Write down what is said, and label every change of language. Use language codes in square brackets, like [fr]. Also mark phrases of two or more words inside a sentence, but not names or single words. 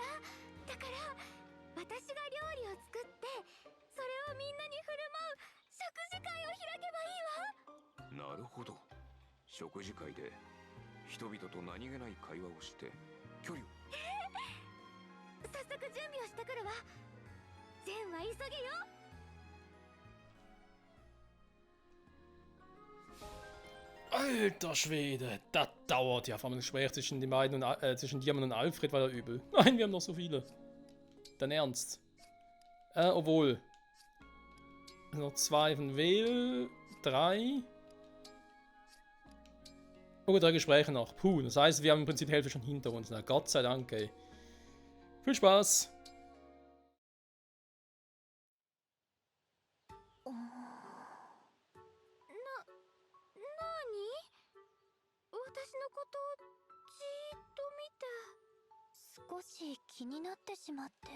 [ja] だから私が料理を作ってそれをみんなに振る舞う食事会を開けばいいわ。なるほど。食事会で人々と何気ない会話をして距離を。早速準備をしてくるわ。善は急げよ。 [de] Alter Schwede, das dauert ja. Vor allem das Gespräch zwischen den beiden und zwischen Diamant und Alfred war ja übel. Nein, wir haben noch so viele. Dein Ernst? Obwohl. Noch 2 von Will, 3. Oh, 3 Gespräche noch. Puh, das heißt, wir haben im Prinzip die Hälfte schon hinter uns. Na, Gott sei Dank, ey. Viel Spaß. [ja] 私のことをじーっと見て。少し気になってしまって。